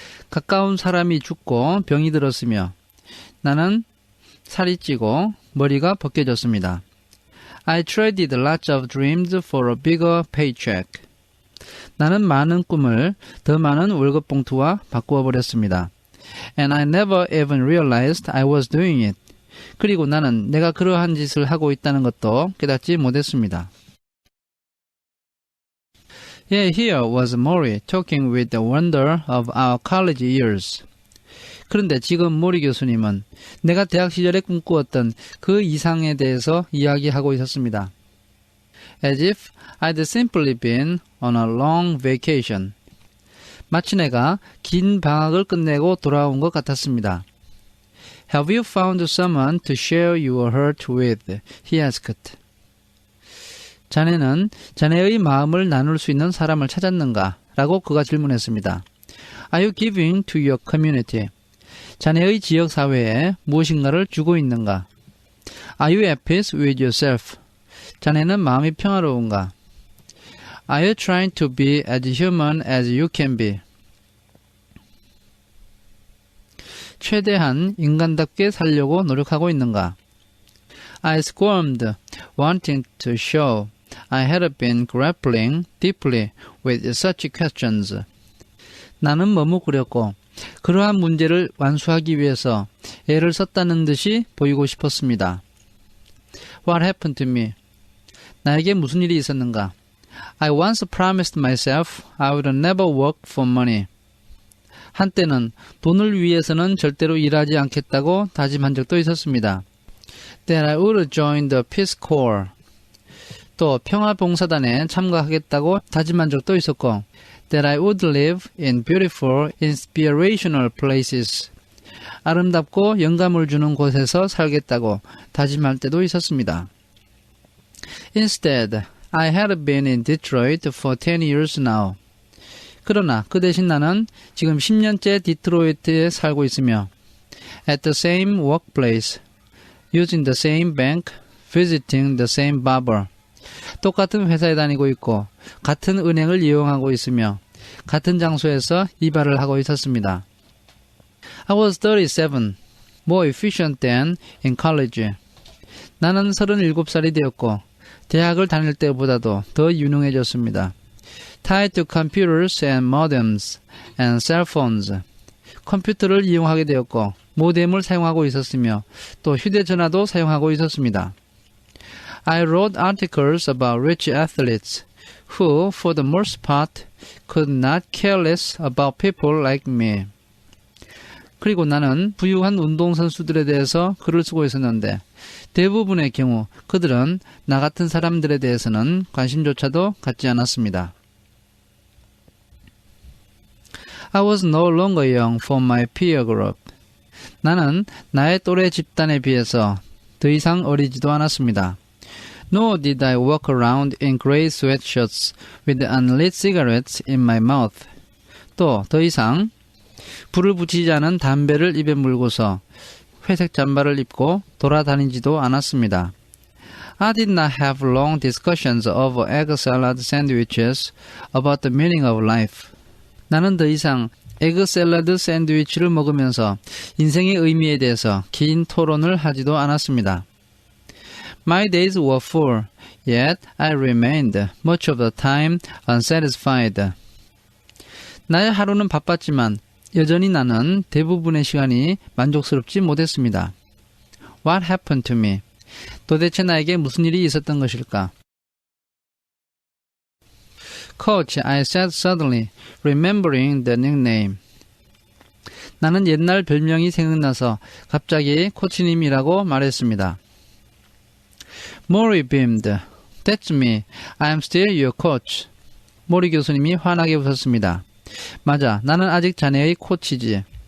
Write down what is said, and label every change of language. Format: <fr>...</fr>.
<ko>가까운 사람이 죽고 병이 들었으며 나는 살이 찌고 머리가 벗겨졌습니다.</ko> <en>I traded lots of dreams for a bigger paycheck.</en> <ko>나는 많은 꿈을 더 많은 월급 봉투와 바꾸어 버렸습니다.</ko> <en>And I never even realized I was doing it.</en> <ko>그리고 나는 내가 그러한 짓을 하고 있다는 것도 깨닫지 못했습니다.</ko> <en>Yeah, here was Mori talking with the wonder of our college years.</en> <ko>그런데 지금 모리 교수님은 내가 대학 시절에 꿈꾸었던 그 이상에 대해서 이야기하고 있었습니다.</ko> <en>As if I'd simply been on a long vacation.</en> <ko>마치 내가 긴 방학을 끝내고 돌아온 것 같았습니다.</ko> <en>Have you found someone to share your hurt with? He asked.</en> <ko>자네는 자네의 마음을 나눌 수 있는 사람을 찾았는가? 라고 그가 질문했습니다.</ko> <en>Are you giving to your community?</en> <ko>자네의 지역사회에 무엇인가를 주고 있는가?</ko> <en>Are you at peace with yourself?</en> <ko>자네는 마음이 평화로운가?</ko> <en>Are you trying to be as human as you can be?</en> <ko>최대한 인간답게 살려고 노력하고 있는가?</ko> <en>I squirmed, wanting to show I had been grappling deeply with such questions.</en> <ko>나는 머뭇거렸고 그러한 문제를 완수하기 위해서 애를 썼다는 듯이 보이고 싶었습니다.</ko> <en>What happened to me?</en> <ko>나에게 무슨 일이 있었는가?</ko> <en>I once promised myself I would never work for money.</en> <ko>한때는 돈을 위해서는 절대로 일하지 않겠다고 다짐한 적도 있었습니다.</ko> <en>That I would join the Peace Corps.</en> <ko>또 평화봉사단에 참가하겠다고 다짐한 적도 있었고</ko> <en>That I would live in beautiful, inspirational places.</en> <ko>아름답고 영감을 주는 곳에서 살겠다고 다짐할 때도 있었습니다.</ko> <en>Instead, I had been in Detroit for 10 years now.</en> <ko>그러나 그 대신 나는 지금 10년째 디트로이트에 살고 있으며</ko> <en>At the same workplace, using the same bank, visiting the same barber.</en> <ko>똑같은 회사에 다니고 있고 같은 은행을 이용하고 있으며 같은 장소에서 이발을 하고 있었습니다.</ko> <en>I was 37, more efficient than in college.</en> <ko>나는 37살이 되었고 대학을 다닐 때보다도 더 유능해졌습니다.</ko> <en>Tied to computers and modems and cell phones.</en> <ko>컴퓨터를 이용하게 되었고 모뎀을 사용하고 있었으며 또 휴대전화도 사용하고 있었습니다.</ko> <en>I wrote articles about rich athletes who, for the most part, could not care less about people like me.</en> <ko>그리고 나는 부유한 운동선수들에 대해서 글을 쓰고 있었는데 대부분의 경우 그들은 나 같은 사람들에 대해서는 관심조차도 갖지 않았습니다.</ko> <en>I was no longer young for my peer group.</en> <ko>나는 나의 또래 집단에 비해서 더 이상 어리지도 않았습니다.</ko> <en>Nor did I walk around in gray sweatshirts with unlit cigarettes in my mouth.</en> <ko>또 더 이상 불을 붙이지 않은 담배를 입에 물고서 회색 잠바를 입고 돌아다니지도 않았습니다.</ko> <en>I did not have long discussions over egg salad sandwiches about the meaning of life.</en> <ko>나는 더 이상 에그 샐러드 샌드위치를 먹으면서 인생의 의미에 대해서 긴 토론을 하지도 않았습니다.</ko> <en>My days were full, yet I remained much of the time unsatisfied.</en> <ko>나의 하루는 바빴지만 여전히 나는 대부분의 시간이 만족스럽지 못했습니다.</ko> <en>What happened to me?</en> <ko>도대체 나에게 무슨 일이 있었던 것일까?</ko> <en>Coach, I said suddenly, remembering the nickname.</en> <ko>나는 옛날 별명이 생각나서 갑자기 코치님이라고 말했습니다.</ko> <en>Mori beamed. That's me. I'm still your coach.</en> <ko>모리 교수님이 환하게 웃었습니다. 맞아, 나는 아직 자네의 코치지.</ko>